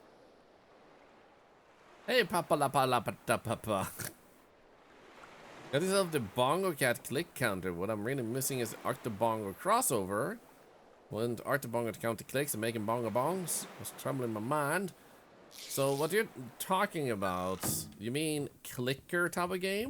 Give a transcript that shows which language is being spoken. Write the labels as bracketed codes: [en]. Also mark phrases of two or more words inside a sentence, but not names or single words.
[en] Hey, papa la pa la pa da papa. Got yourself the Bongo Cat click counter. What I'm really missing is Octobongo crossover. Want Octobongo to count the clicks and making bongo bongs? Was troubling my mind. So what you're talking about, you mean clicker type of game?